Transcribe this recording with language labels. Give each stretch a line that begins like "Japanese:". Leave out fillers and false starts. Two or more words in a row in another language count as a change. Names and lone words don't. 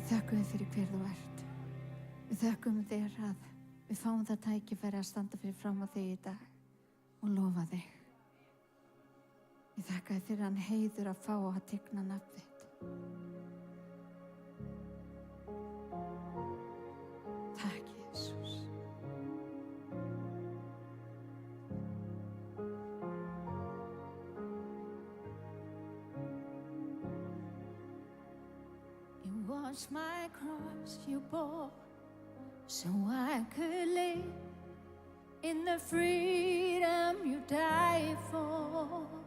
Icelandic: þakkum þér fyrir hver þú ert. Við þökkum þér að við fáum það tækifæri að standa fyrir fram á þig í dag og lofa þig. Ég þakka þér fyrir hann heiður að fá að tigna nafn þitt. Takk, Jesús.
English: It was my cross you bore, so I could live in the freedom you died for.